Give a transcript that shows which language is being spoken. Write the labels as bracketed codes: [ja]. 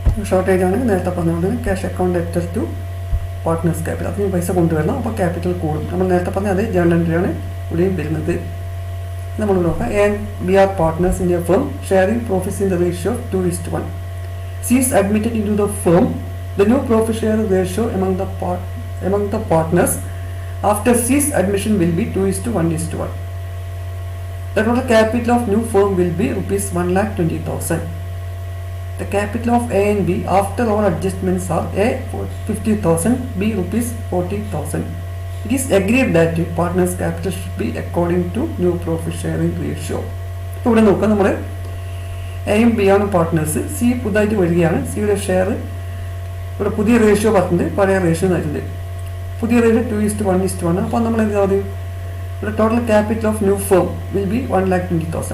[ml] Shortage ആണെങ്കിൽ നേരത്തെ പറഞ്ഞുകൊണ്ട് cash account debtor to partners capital, അതിന് പൈസ കൊണ്ടുവരണം, അപ്പോൾ ക്യാപിറ്റൽ കൂടും. നമ്മൾ നേരത്തെ പറഞ്ഞ അതേ ജേണൽ എൻട്രിയാണ് ഇവിടെയും വരുന്നത്. നമ്മൾ നോക്കാം. [en] And we are partners in a firm sharing profits in the ratio 2:1. She is admitted into the firm. The new profit share ratio among the partners after C's admission will be 2:1:1. The total capital of new firm will be rupees 1,20,000. The capital of A and B after all adjustments are A 50,000, B rupees 40,000. It is agreed that partners' capital should be according to new profit sharing ratio. [ml] ഇവിടെ നോക്കാം, നമ്മൾ എയും B ആണ് partners, C പുതുതായിട്ട് വരികയാണ്. സിയുടെ share ഇവിടെ പുതിയ റേഷ്യോ പറഞ്ഞിട്ടുണ്ട്, പഴയ റേഷ്യോ ആയിട്ടുണ്ട്. പുതിയ റേഷ്യോ 2:1:1. അപ്പോൾ നമ്മൾ എന്താ പറയുക, ഇവിടെ [en] total capital of new firm will be [ml] 1,20,000.